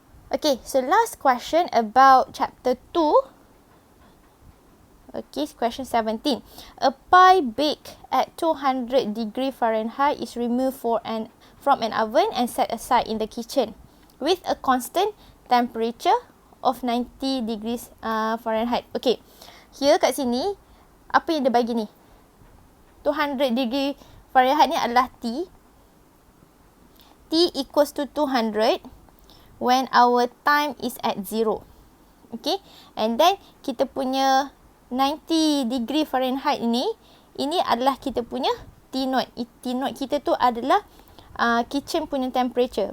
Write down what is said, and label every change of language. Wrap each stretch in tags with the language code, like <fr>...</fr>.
<en>Okay, so last question about chapter 2. Okay, question 17. A pie baked at 200 degree Fahrenheit is removed from an oven and set aside in the kitchen with a constant temperature of 90 degrees Fahrenheit. Okay, here</en> <ms>kat sini, apa yang dia bagi ni? 200 degree Fahrenheit ni adalah T.</ms> <en>T equals to 200 when our time is at 0. Okay, and then</en> <ms>kita punya 90 degree Fahrenheit ini adalah kita punya T0. T0 kita tu adalah kitchen punya temperature.</ms>